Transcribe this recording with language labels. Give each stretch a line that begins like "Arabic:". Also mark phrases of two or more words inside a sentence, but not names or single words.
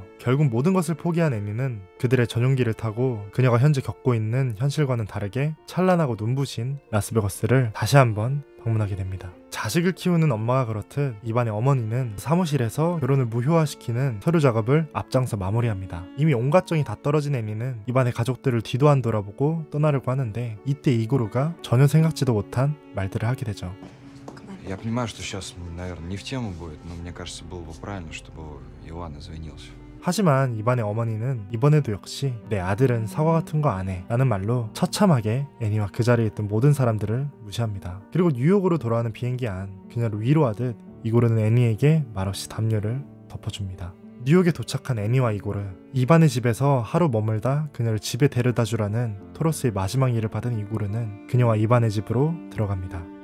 Korean: 결국 모든 것을 포기한 애니는 그들의 전용기를 타고 그녀가 현재 겪고 있는 현실과는 다르게 찬란하고 눈부신 라스베거스를 다시 한번 방문하게 됩니다. 자식을 키우는 엄마가 그렇듯 이반의 어머니는 사무실에서 결혼을 무효화시키는 서류 작업을 앞장서 마무리합니다. 이미 온갖 정이 다 떨어진 애니는 이반의 가족들을 뒤도 안 돌아보고 떠나려고 하는데 이때 이고르가 전혀 생각지도 못한 말들을 하게 되죠.
Russian: Я понимаю, что сейчас, наверное, не в тему будет, но мне кажется, было бы правильно, чтобы Иван извинился.
Korean: 하지만 이반의 어머니는 이번에도 역시 내 아들은 사과 같은 거 안 해 라는 말로 처참하게 애니와 그 자리에 있던 모든 사람들을 무시합니다. 그리고 뉴욕으로 돌아오는 비행기 안 그녀를 위로하듯 이고르는 애니에게 말없이 담요를 덮어줍니다. 뉴욕에 도착한 애니와 이고르, 이반의 집에서 하루 머물다 그녀를 집에 데려다 주라는 토로스의 마지막 일을 받은 이고르는 그녀와 이반의 집으로 들어갑니다.